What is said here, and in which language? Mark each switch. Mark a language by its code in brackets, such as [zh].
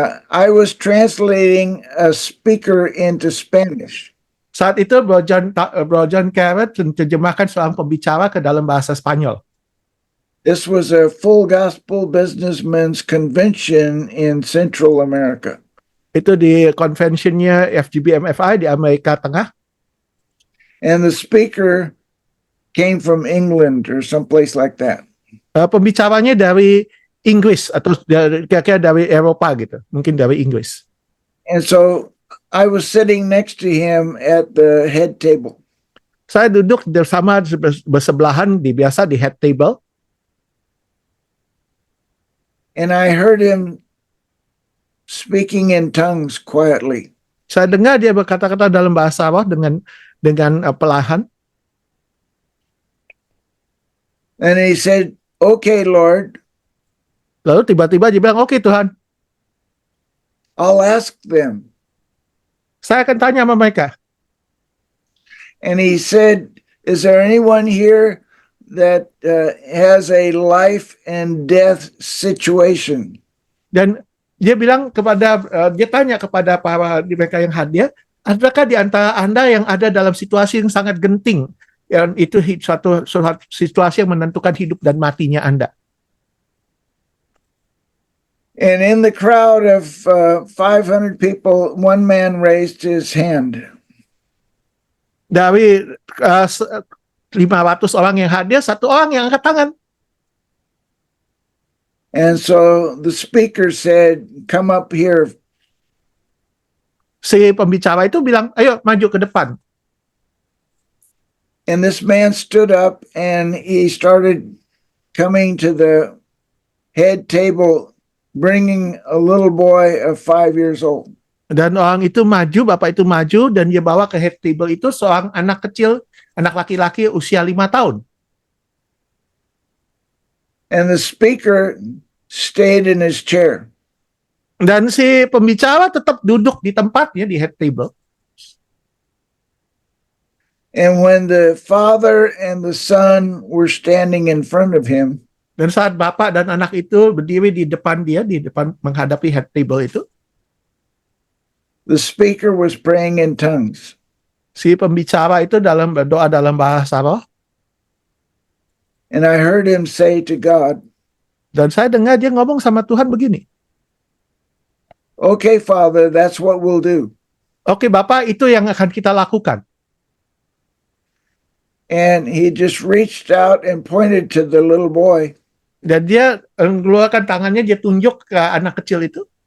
[en] I was translating a speaker into Spanish. [id] Saat itu Bro John Carrot menerjemahkan seorang pembicara ke dalam bahasa Spanyol. [en] This was a full gospel businessmen's convention in Central America. [id] Itu di conventionnya FGB MFI di Amerika Tengah. [en] And the speaker came from England or someplace like that. [id] Pembicaranya dari Inggris atau kira-kira dari Eropa gitu, mungkin dari Inggris. [en] And so I was sitting next to him at the head table. [id] Saya duduk bersama bersebelahan biasa di head table. [en] And I heard him speaking in tongues quietly. [id] Saya dengar dia berkata-kata dalam bahasa Allah dengan perlahan. [en] And he said, "Okay, Lord, [id] Lalu tiba-tiba dia bilang, "Oke Tuhan, [en] I'll ask them." [id] saya akan tanya sama mereka." [en] And he said, "Is there anyone here that has a life and death situation?" [id] Dan dia bilang dia tanya kepada para mereka yang hadir, adakah di antara Anda yang ada dalam situasi yang sangat genting, yang itu suatu situasi yang menentukan hidup dan matinya Anda. [en] And in the crowd of 500 people, one man raised his hand. [id] Dari 500 orang yang hadir, satu orang yang angkat tangan. [en] And so the speaker said, "Come up here." [id] Si pembicara itu bilang, "Ayo maju ke depan." [en] And this man stood up and he started coming to the head table, bringing a little boy of 5 years old. [id] Dan orang itu maju, bapak itu maju, dan dia bawa ke head table itu seorang anak kecil, anak laki-laki usia 5 tahun. [en] And the speaker stayed in his chair. [id] Dan si pembicara tetap duduk di tempatnya di head table. [en] And when the father and the son were standing in front of him, [id] Dan saat bapak dan anak itu berdiri di depan dia, di depan menghadapi head table itu, [en] the speaker was praying in tongues. [id] si pembicara itu dalam berdoa dalam bahasa roh. [en] And I heard him say to God, [id] Dan saya dengar dia ngomong sama Tuhan begini, [en] "Okay, Father, that's what we'll do." [id] "Oke Bapak, itu yang akan kita lakukan." [en] And he just reached out and pointed to the little boy. [id] Dan dia mengeluarkan tangannya, dia tunjuk ke anak kecil itu.